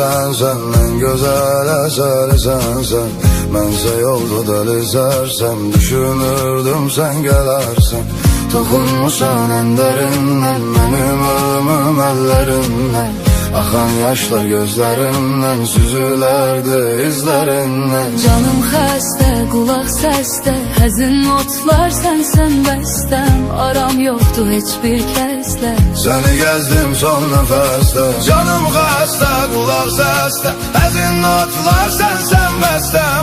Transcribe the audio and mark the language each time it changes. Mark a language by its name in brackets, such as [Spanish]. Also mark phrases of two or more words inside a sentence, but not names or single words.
[Turkish] sen, en güzel eseri sensen. [Azerbaijani] Mənsə yolda deli sərsəm, düşünürdüm [Turkish] sen gelersen. Toxunmuşsan en derinden, benim ölümüm ellerinden. [Azerbaijani] Axan yaşlar gözlərindən, süzülərdi izlərindən. Canım xəstə, qulaq səsdə, həzin notlar sənsən bəstəm. Aram yoxdur heç bir kəslə, səni gəzdim son nəfəsdə. Canım xəstə, qulaq səsdə, həzin notlar sənsən bəstəm.